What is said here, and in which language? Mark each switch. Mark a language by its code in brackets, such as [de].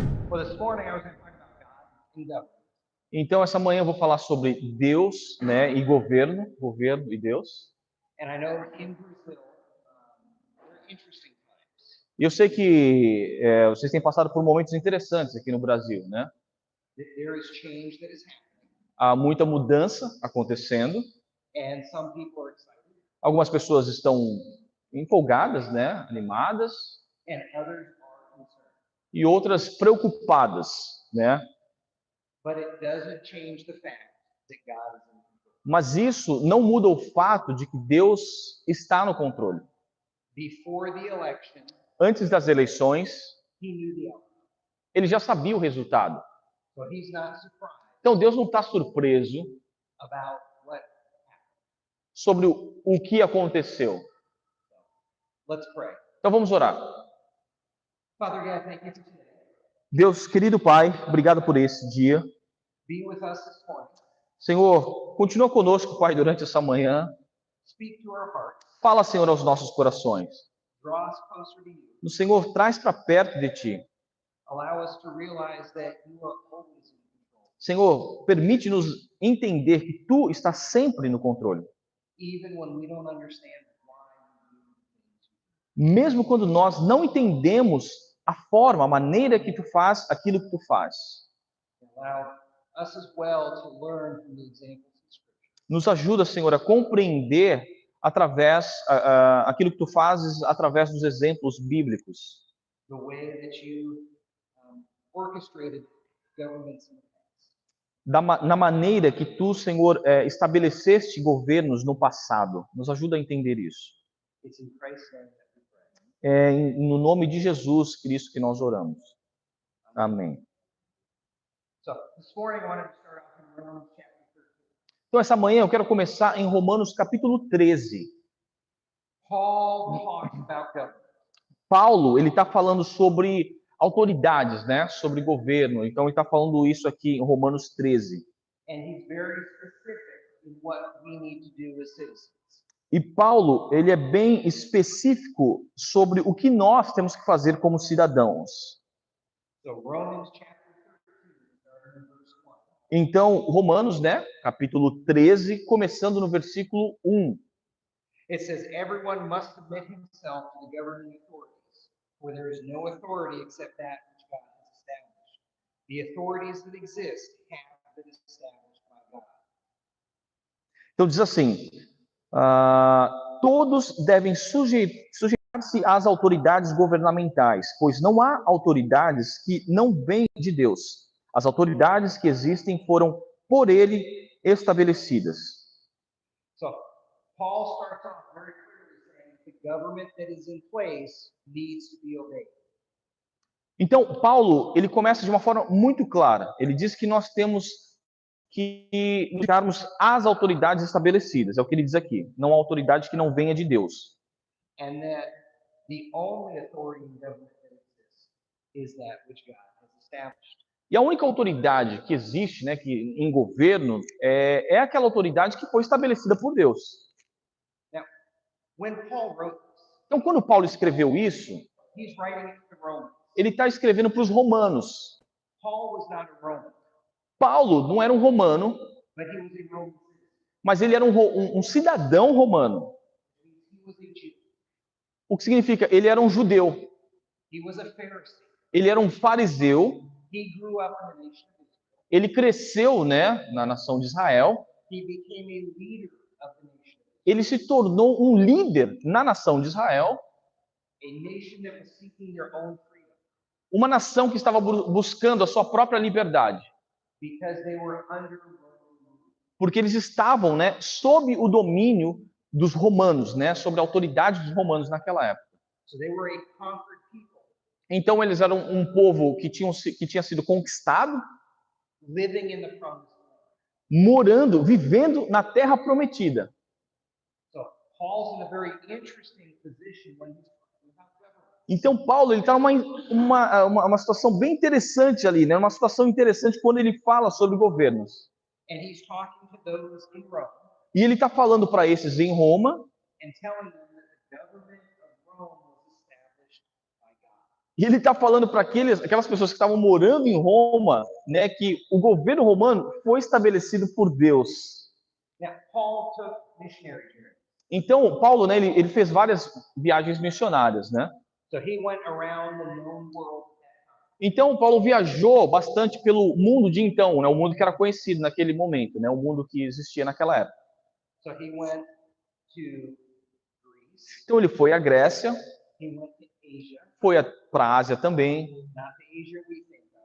[en] Well, this morning I was going to talk about God and government. [pt] Então, essa manhã eu vou falar sobre Deus, né, e governo e Deus. [en] And I know in Brazil, they're interesting times. [pt] E eu sei que vocês têm passado por momentos interessantes aqui no Brasil, né? [en] There is change that is happening, [pt] Há muita mudança acontecendo. [en] and some people are excited, [pt] Algumas pessoas estão empolgadas, né, animadas, [en] and others are concerned. [pt] e outras preocupadas, né? [en] But it doesn't change the fact that God is in control. [pt] Mas isso não muda o fato de que Deus está no controle. [en] Before the election, [pt] Antes das eleições, [en] he knew the outcome. [pt] ele já sabia o resultado. [en] So he's not surprised [pt] Então Deus não está surpreso [en] about what happened. [pt] sobre o que aconteceu. [en] Let's pray. [pt] Então vamos orar. [en] Father God, thank you for today. [pt] Deus, querido Pai, obrigado por esse dia. [en] Be with us this morning. [pt] Senhor, continua conosco, Pai, durante essa manhã. [en] Speak to our hearts. [pt] Fala, Senhor, aos nossos corações. [en] Draw us closer to you. [pt] O Senhor, traz para perto de Ti. [en] Allow us to realize that you are always in control, [pt] Senhor, permite-nos entender que Tu estás sempre no controle. [en] even when we don't understand why you do things. [pt] Mesmo quando nós não entendemos a forma, a maneira que Tu faz aquilo que Tu faz. [en] Allow us as well to learn from the examples in Scripture. [pt] Nos ajuda, Senhor, a compreender através aquilo que Tu fazes através dos exemplos bíblicos. [en] The way that you orchestrated governments in the past. [pt] Na maneira que Tu, Senhor, estabeleceste governos no passado. Nos ajuda a entender isso. [en] It's in Christ's name that we pray. [pt] No nome de Jesus Cristo que nós oramos. Amém. [en] So this morning I wanted to start off in Romans chapter 13. [pt] Então, essa manhã eu quero começar em Romanos capítulo 13. [en] Paul talks about government. [pt] Paulo, ele está falando sobre autoridades, né? Sobre governo. Então, ele está falando isso aqui em Romanos 13. [en] And he's very specific in what we need to do as citizens. [pt] E Paulo, ele é bem específico sobre o que nós temos que fazer como cidadãos. [en] So Romans chapter 13, starting in verse 1. [pt] Então, Romanos, né? Capítulo 13, começando no versículo 1. [en] It says, everyone must submit himself to the governing authorities, for there is no authority except that which God has established. The authorities that exist have been established by God. [pt] Então diz assim, todos devem sujeitar-se às autoridades governamentais, pois não há autoridades que não vêm de Deus. As autoridades que existem foram por ele estabelecidas. [en] So Paul starts off very clearly saying the government that is in place needs to be obeyed. [pt] Então, Paulo, ele começa de uma forma muito clara. Ele diz que nós temos que buscarmos as autoridades estabelecidas. É o que ele diz aqui. Não há autoridade que não venha de Deus. [en] And that the only authority in government that exists is that which God has established. [pt] E a única autoridade que existe, né, que em governo, é aquela autoridade que foi estabelecida por Deus. [en] Now, when Paul wrote this, [pt] Então, quando Paulo escreveu isso, [en] he's writing it to the Romans. [pt] ele está escrevendo para os romanos. [en] Paul was not a Roman, [pt] Paulo não era um romano, [en] but he was a Roman citizen. [pt] mas ele era um cidadão romano. [en] He was a Jew. [pt] O que significa? Ele era um judeu. [en] He was a Pharisee. [pt] Ele era um fariseu. [en] He grew up in the nation of Israel. [pt] Ele cresceu, né, na nação de Israel. [en] He became a leader of the nation of Israel, [pt] Ele se tornou um líder na nação de Israel. [en] a nation that was seeking their own freedom [pt] Uma nação que estava buscando a sua própria liberdade. [en] because they were under Roman rule. [pt] Porque eles estavam, né, sob o domínio dos romanos, né, sob a autoridade dos romanos naquela época. [en] So they were a conquered people, [pt] Então eles eram um povo que tinha sido conquistado, [en] living in the promised land. [pt] morando, vivendo na terra prometida. [en] So Paul's in a very interesting position when he's talking about government. [pt] Então Paulo, ele está numa situação bem interessante ali, né, uma situação interessante quando ele fala sobre governos. [en] And he's talking to those in Rome [pt] E ele está falando para esses em Roma, [en] and telling them that the government of Rome was established by God. [pt] E ele está falando para aquelas pessoas que estavam morando em Roma, né, que o governo romano foi estabelecido por Deus. [en] Now, Paul took missionary journeys. [pt] Então, Paulo, né, ele fez várias viagens missionárias, né? [en] So he went around the known world. [pt] Então, Paulo viajou bastante pelo mundo de então, né, o mundo que era conhecido naquele momento, né, o mundo que existia naquela época. [en] So he went to Greece. [pt] Então, ele foi à Grécia, [en] He went to Asia. [pt] foi para a Ásia também, [en] Not the Asia we think of.